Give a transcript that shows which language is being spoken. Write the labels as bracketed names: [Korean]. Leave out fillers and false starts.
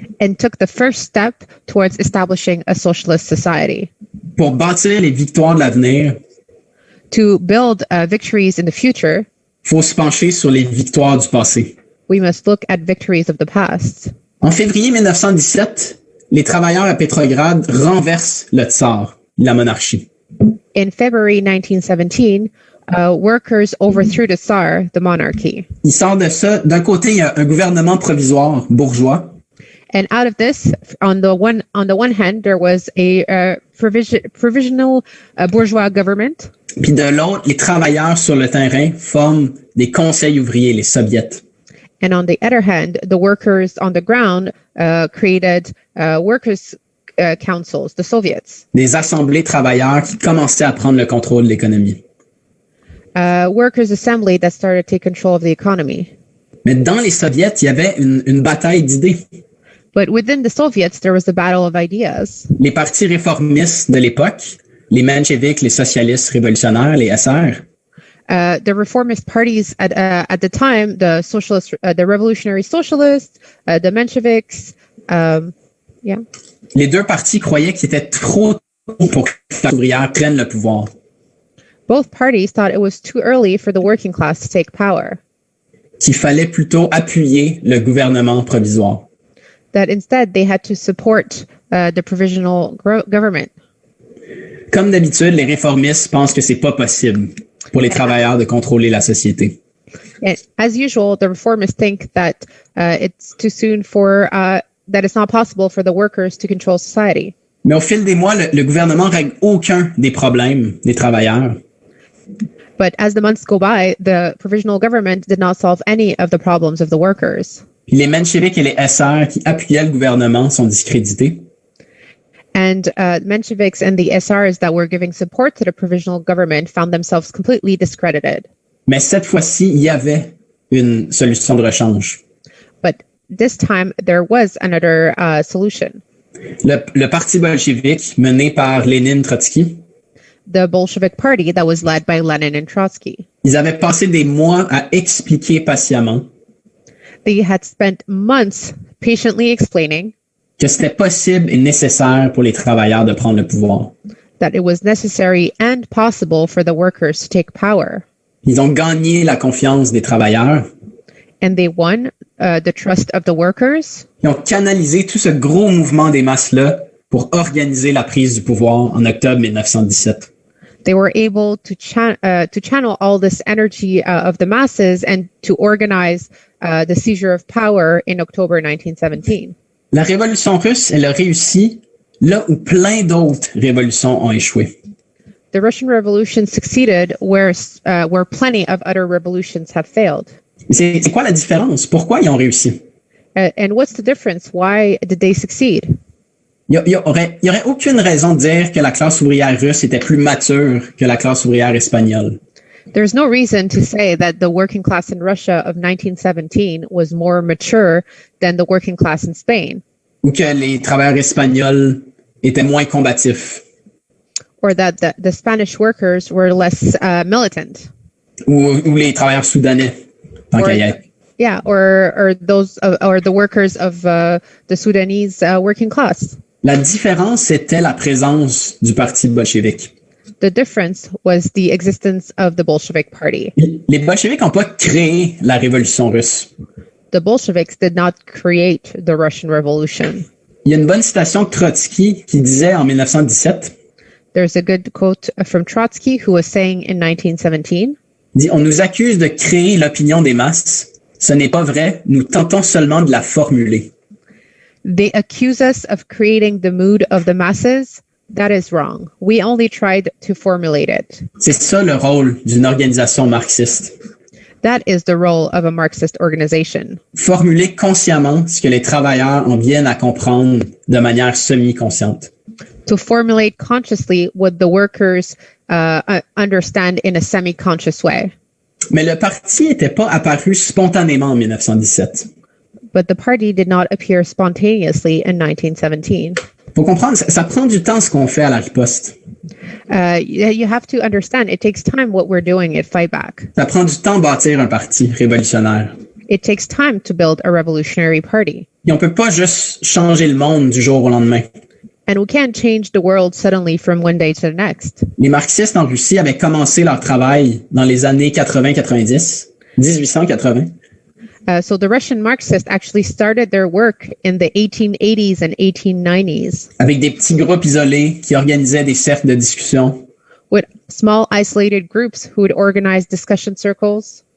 [English] and took the first step towards establishing a socialist society. [French] pour bâtir les victoires de l'avenir. [English] To build victories in the future, [French] Faut se pencher sur les victoires du passé. [English] we must look at victories of the past. [French] En février 1917, les travailleurs à Pétrograd renversent le tsar, la monarchie. [English] In February 1917, workers overthrew the Tsar, the monarchy. [French] Il sort de ça. D'un côté, il y a un gouvernement provisoire bourgeois, [English] And out of this, on the one hand, there was a provisional bourgeois government. [French] Puis de l'autre, les travailleurs sur le terrain forment des conseils ouvriers, les soviets. [English] And on the other hand, the workers on the ground created workers' councils, the Soviets. [French] Des assemblées travailleurs qui commençaient à prendre le contrôle de l'économie. [English] Workers' assembly that started to take control of the economy. [French] Mais dans les soviets, il y avait une bataille d'idées. [English] But within the Soviets, there was a battle of ideas. [French] Les partis réformistes de l'époque, les mencheviks, les socialistes révolutionnaires, les SR, [English] The reformist parties at the time, the socialist, the revolutionary socialists, the Mensheviks, yeah. [French] les deux partis croyaient qu'il était trop tôt pour que la classe ouvrière prenne le pouvoir. [English] Both parties thought it was too early for the working class to take power. [French] Qu'il fallait plutôt appuyer le gouvernement provisoire. [English] That instead they had to support the provisional government. [French] Comme d'habitude, les réformistes pensent que c'est pas possible pour les travailleurs de contrôler la société. [English] And as usual, the reformists think that it's too soon for that it's not possible for the workers to control society. [French] Mais au fil des mois, le gouvernement règle aucun des problèmes des travailleurs. [English] But as the months go by, the provisional government did not solve any of the problems of the workers. [French] Puis les mencheviks et les SR qui appuyaient le gouvernement sont discrédités. [English] And Mensheviks and the SRs that were giving support to the provisional government found themselves completely discredited. [French] Mais cette fois-ci, il y avait une solution de rechange. [English] But this time, there was another solution. [French] Le parti bolchevique, mené par Lénine Trotsky, [English] The Bolshevik Party that was led by Lenin and Trotsky. [French] ils avaient passé des mois à expliquer patiemment [English] They had spent months patiently explaining [French] que c'était possible et nécessaire pour les travailleurs de prendre le pouvoir. [English] that it was necessary and possible for the workers to take power. [French] Ils ont gagné la confiance des travailleurs. [English] And they won the trust of the workers. [French] Ils ont canalisé tout ce gros mouvement des masses-là pour organiser la prise du pouvoir en octobre 1917. [English] They were able to channel all this energy of the masses and to organize the seizure of power in October 1917. [French] La révolution russe, elle a réussi là où plein d'autres révolutions ont échoué. [English] The Russian Revolution succeeded where plenty of other revolutions have failed. [French] C'est quoi la différence? Pourquoi ils ont réussi? [English] And what's the difference? Why did they succeed? [French] Il y aurait aucune raison de dire que la classe ouvrière russe était plus mature que la classe ouvrière espagnole. [English] There's no reason to say that the working class in Russia of 1917 was more mature than the working class in Spain. [French] Ou que les travailleurs espagnols étaient moins combatifs. [English] Or that the Spanish workers were less militant. [French] Ou les travailleurs soudanais, tant qu'à y être. [English] Yeah, or those or the workers of the Sudanese working class. [French] La différence, c'était la présence du parti bolchevique. [English] The difference was the existence of the Bolshevik Party. [French] Les bolcheviks n'ont pas créé la révolution russe. [English] The Bolsheviks did not create the Russian Revolution. [French] Il y a une bonne citation de Trotsky qui disait en 1917, [English] There's a good quote from Trotsky who was saying in 1917, [French] dit, on nous accuse de créer l'opinion des masses. Ce n'est pas vrai, nous tentons seulement de la formuler. [English] They accuse us of creating the mood of the masses. That is wrong. We only tried to formulate it. [French] C'est ça le rôle d'une organisation marxiste. [English] That is the role of a Marxist organization. [French] Formuler consciemment ce que les travailleurs en viennent à comprendre de manière semi-consciente. [English] To formulate consciously what the workers understand in a semi-conscious way. [French] Mais le parti n'était pas apparu spontanément en 1917. [English] But the party did not appear spontaneously in 1917. [French] Faut comprendre, ça prend du temps ce qu'on fait à la riposte. [English] You have to understand, it takes time what we're doing at Fight Back. [French] Ça prend du temps bâtir un parti révolutionnaire. [English] It takes time to build a revolutionary party. [French] Et on peut pas juste changer le monde du jour au lendemain. [English] And we can't change the world suddenly from one day to the next. [French] Les marxistes en Russie avaient commencé leur travail dans les années 80-90, 1880. [English] So the Russian Marxists actually started their work in the 1880s and 1890s. [French] Avec des petits groupes isolés qui organisaient des cercles de discussion. [English] With small isolated groups who would organize discussion circles.